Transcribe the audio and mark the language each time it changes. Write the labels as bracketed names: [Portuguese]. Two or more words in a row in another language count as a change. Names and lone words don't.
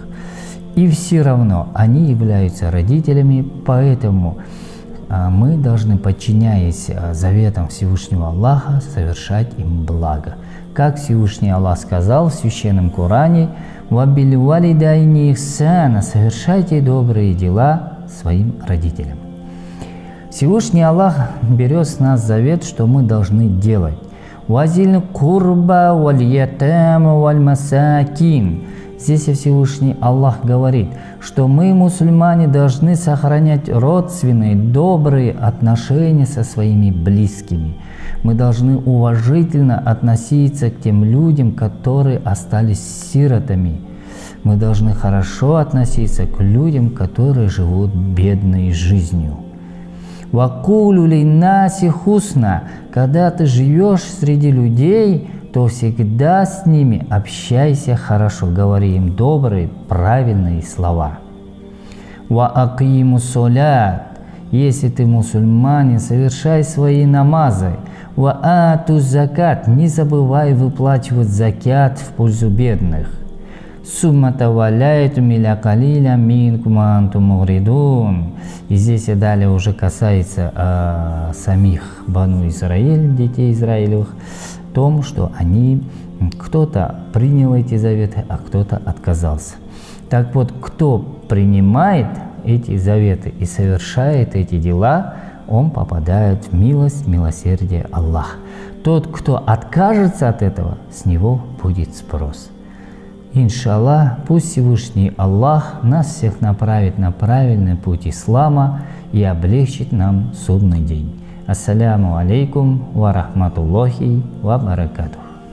[Russian] И все равно они являются родителями, поэтому мы должны, подчиняясь заветам Всевышнего Аллаха, совершать им благо. Как Всевышний Аллах сказал в священном Коране: [Arabic] «وبالوالدين إحسانا», [Russian] совершайте добрые дела своим родителям. Всевышний Аллах берет с нас завет, что мы должны делать. [Arabic] وذي القربى واليتامى والمساكين». [Russian] Здесь Всевышний Аллах говорит, что мы, мусульмане, должны сохранять родственные, добрые отношения со своими близкими. Мы должны уважительно относиться к тем людям, которые остались сиротами. Мы должны хорошо относиться к людям, которые живут бедной жизнью. [Arabic] وقولوا للناس حسنا», [Russian] когда ты живешь среди людей, то всегда с ними общайся хорошо, говори им добрые, правильные слова. [Arabic] «وأقيموا الصلاة», [Russian] если ты мусульманин, совершай свои намазы. [Arabic] «وآتوا الزكاة», [Russian] не забывай выплачивать закят в пользу бедных. [Arabic] ثم توليتم إلا قليلا منكم وأنتم معرضون». [Russian] И здесь далее уже касается самих Бану Исраиль, детей Израилевых, в том, что кто-то принял эти заветы, а кто-то отказался. Так вот, кто принимает эти заветы и совершает эти дела, он попадает в милость, милосердие Аллаха. Тот, кто откажется от этого, с него будет спрос. Иншаллах, пусть Всевышний Аллах нас всех направит на правильный путь ислама и облегчит нам судный день. [Arabic] السلام عليكم ورحمة الله وبركاته.